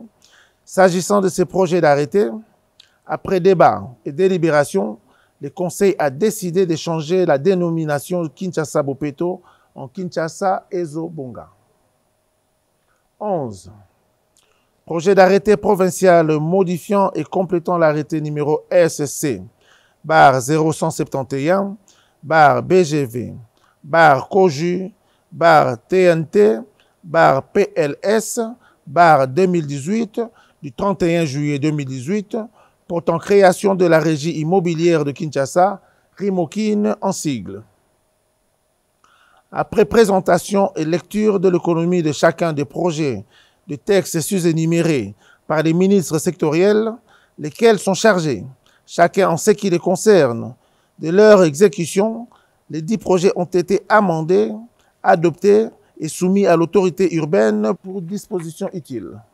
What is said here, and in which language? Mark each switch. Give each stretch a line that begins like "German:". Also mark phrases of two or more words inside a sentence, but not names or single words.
French: S'agissant de ces projets d'arrêté, après débat et délibération, le Conseil a décidé de changer la dénomination Kinshasa-Bopeto en Kinshasa-Ezo-Bonga. 11. Projet d'arrêté provincial modifiant et complétant l'arrêté numéro SC, bar 0171, bar BGV, bar COJU, bar TNT, bar PLS, bar 2018, du 31 juillet 2018, portant création de la régie immobilière de Kinshasa, RIMOKIN en sigle. Après présentation et lecture de l'économie de chacun des projets de textes sus-énumérés par les ministres sectoriels, lesquels sont chargés, chacun en ce qui les concerne, de leur exécution, les 10 projets ont été amendés, adoptés et soumis à l'autorité urbaine pour disposition utile.